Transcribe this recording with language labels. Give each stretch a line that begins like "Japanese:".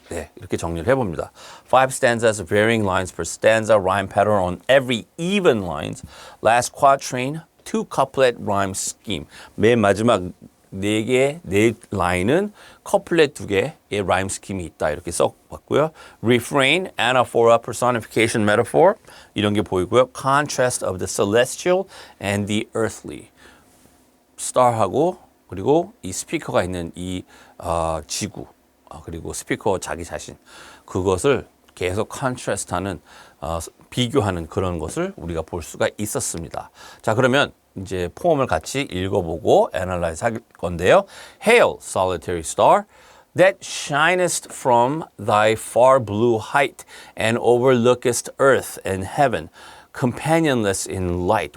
Korean: 네, 이렇게 정리를 해봅니다.
English: 5 stanzas, varying lines per stanza, rhyme pattern on every even lines. Last quatrain, 2 couplet rhyme scheme.
Korean: 맨 마지막 4개, 4라인은 커플렛 2개의 라임 스킴이 있다. 이렇게 써봤고요.
English: Refrain, anaphora, personification, metaphor
Korean: 이런 게 보이고요.
English: Contrast of the celestial and the earthly.
Korean: star하고 그리고 이 스피커가 있는 이 지구 그리고 스피커 자기 자신 그것을 계속 컨트라스트하는 비교하는 그런 것을 우리가 볼 수가 있었습니다. 자, 그러면 이제 포음을 같이 읽어보고 애널라이즈 할 건데요.
English: Hail, solitary star, that shinest from thy far blue height and overlookest earth and heaven, companionless in light.